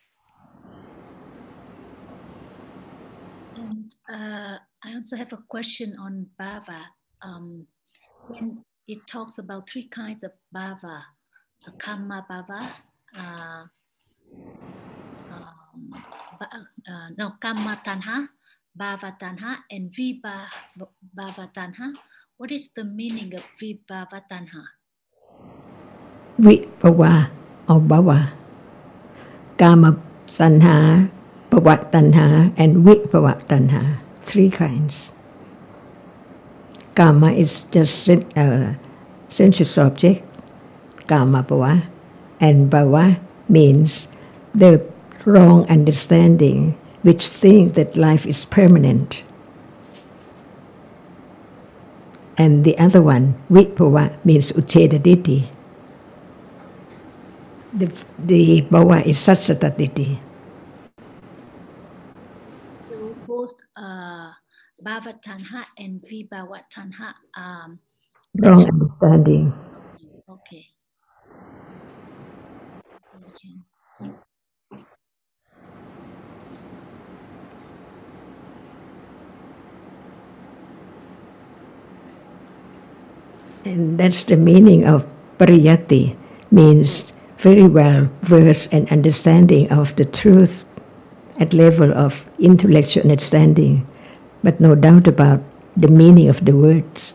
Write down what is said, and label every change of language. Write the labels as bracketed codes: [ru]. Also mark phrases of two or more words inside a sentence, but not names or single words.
[en] And I also have a question on bhava. When it talks about three kinds of bhava, [pi] karma bhava, karma tanha, bhava tanha, [en] and [pi] vibhava tanha. [en] What is the meaning of [pi] vibhava tanha? [en] Vibhava or [pi] bhava, kama tanha, bhava tanha, [en] and [pi] vibhava tanha. [en] Three kinds. Kama is just sensuous object, [pi] kama bhava, [en] and bhava means the wrong understanding which think that life is permanent. And the other one, vibhava, means [pi] ucheda ditti. [en] The bhava is [pi] satsata ditti. [en] So both [pi] bhava tanha [en] and [pi] vibhava tanha [en] Wrong understanding. Okay. And that's the meaning of pariyatti, means very well versed and understanding of the truth at level of intellectual understanding, but no doubt about the meaning of the words.